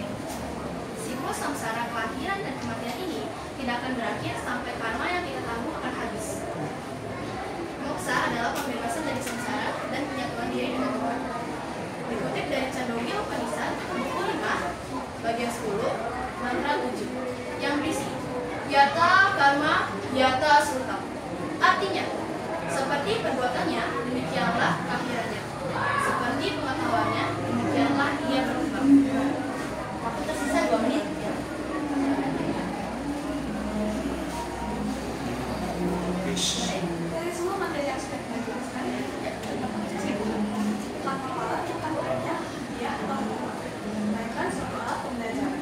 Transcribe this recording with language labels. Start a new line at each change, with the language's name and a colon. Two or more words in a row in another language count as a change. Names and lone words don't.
Indonesian: Siklus samsara kelahiran dan kematian ini tidak akan berakhir sampai karma yang kita tanggung akan habis. Moksa adalah pembebasan dari samsara dan penyatuan diri dengan Tuhan. Dikutip dari Chandogya Upanishad, buku 5, bagian 10, mantra 7, yang berisi
Sanskrit: यत कर्म यत सुल्तम्.
Indonesian: Artinya, seperti perbuatannya, demikianlah akhirannya. Seperti pengetahuannya, demikianlah ia berkembang. Waktu tersisa 2 menit. Dari semua materi yang sudah kita jelaskan, karma pala bukan hanya hadiah atau hukuman, melainkan suatu alat pembelajaran.